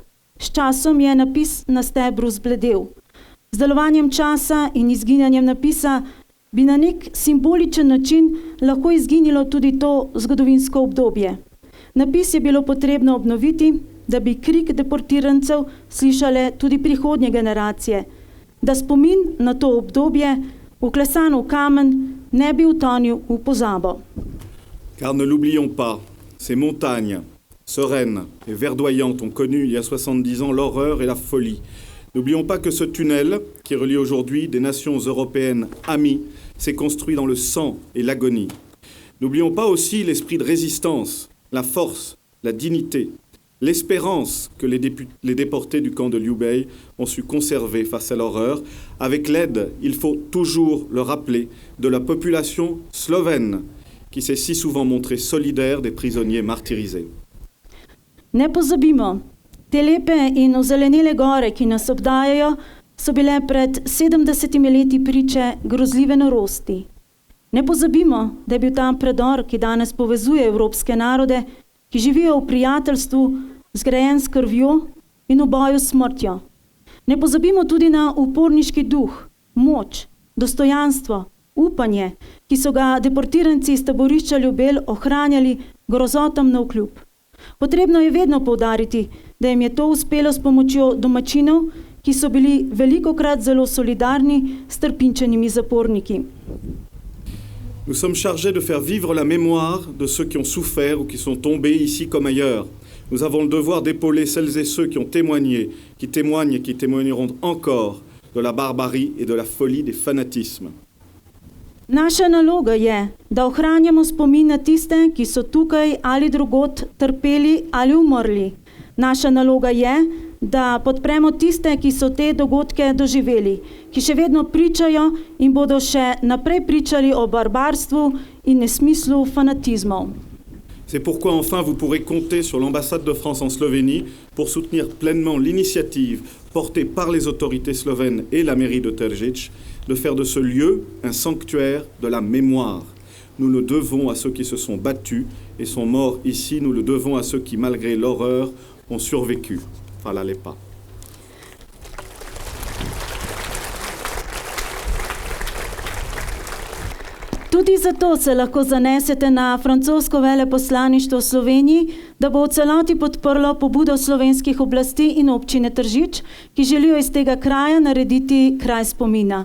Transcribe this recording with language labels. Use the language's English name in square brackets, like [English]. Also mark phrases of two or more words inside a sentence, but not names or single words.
[Slovenian] S časom je napis na stebru zbledel. Z delovanjem časa in izginjanjem napisa bi na nek simboličen način lahko izginilo tudi to zgodovinsko obdobje. Napis je bilo potrebno obnoviti, da bi krik deportirancev slišale tudi prihodnje generacije, da spomin na to obdobje, vklesan v kamen, ne bi utonil v pozabo. [French] Car ne l'oublions pas, ces montagnes, sereines et verdoyantes ont connu il y a 70 ans l'horreur et la folie. N'oublions pas que ce tunnel, qui relie aujourd'hui des nations européennes amies, s'est construit dans le sang et l'agonie. N'oublions pas aussi l'esprit de résistance, la force, la dignité, l'espérance que les déportés du camp de Liu Bei ont su conserver face à l'horreur, avec l'aide, il faut toujours le rappeler, de la population slovène, qui s'est si souvent montrée solidaire des prisonniers martyrisés. [Slovenian] Ne pozabimo, te lepe in ozelenele gore, ki nas obdajajo, so bile pred 70 leti priče grozljive norosti. Ne pozabimo, da je bil tam predor, ki danes povezuje evropske narode, ki živijo v prijateljstvu, zgrajen s krvjo in v boju s smrtjo. Ne pozabimo tudi na uporniški duh, moč, dostojanstvo, upanje, ki so ga deportiranci iz taborišča Ljubelj ohranjali grozotam navkljub. Potrebno je vedno poudariti, da jim je to uspelo s pomočjo domačinov, ki so bili velikokrat zelo solidarni s trpinčenimi zaporniki. [French] Nous sommes chargés de faire vivre la mémoire de ceux qui ont souffert ou qui sont tombés ici comme ailleurs. Nous avons le devoir d'épauler celles et ceux qui ont témoigné, qui témoignent et qui témoigneront encore de la barbarie et de la folie des fanatismes. [Slovenian] Naša naloga je, da ohranjamo spomin na tiste, ki so tukaj ali drugod trpeli ali umrli. Naša naloga je, da podpremo tiste, ki so te dogodke doživeli, ki še vedno pričajo in bodo še naprej pričali o barbarstvu in nesmislu fanatizmov. [French] C'est pourquoi enfin vous pourrez compter sur l'ambassade de France en Slovénie pour soutenir pleinement l'initiative portée par les autorités slovènes et la mairie de Tržič de faire de ce lieu un sanctuaire de la mémoire. Nous le devons à ceux qui se sont battus et sont morts ici, nous le devons à ceux qui, malgré l'horreur, ont survécu. [Slovenian] Hvala lepa. Tudi zato se lahko zanesete na francosko veleposlaništvo v Sloveniji, da bo v celoti podprlo pobudo slovenskih oblasti in občine Tržič, ki želijo iz tega kraja narediti kraj spomina.